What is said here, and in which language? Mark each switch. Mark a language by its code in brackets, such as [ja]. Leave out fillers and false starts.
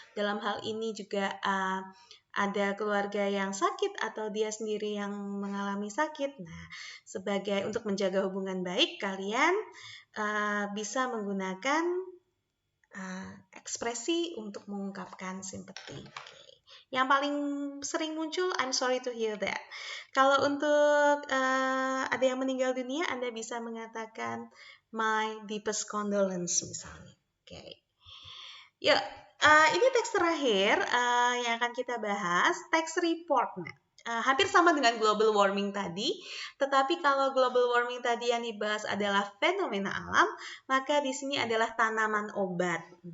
[id] Dalam hal ini juga ada keluarga yang sakit atau dia sendiri yang mengalami sakit. Nah, untuk menjaga hubungan baik, kalian bisa menggunakan ekspresi untuk mengungkapkan simpati. Yang paling sering muncul, [en] I'm sorry to hear that. [id] Kalau untuk ada yang meninggal dunia, Anda bisa mengatakan [en] my deepest condolence [id] misalnya. Oke. Yuk, ini teks terakhir yang akan kita bahas, teks report. Hampir sama dengan global warming tadi, tetapi kalau global warming tadi yang dibahas adalah fenomena alam, maka di sini adalah tanaman obat.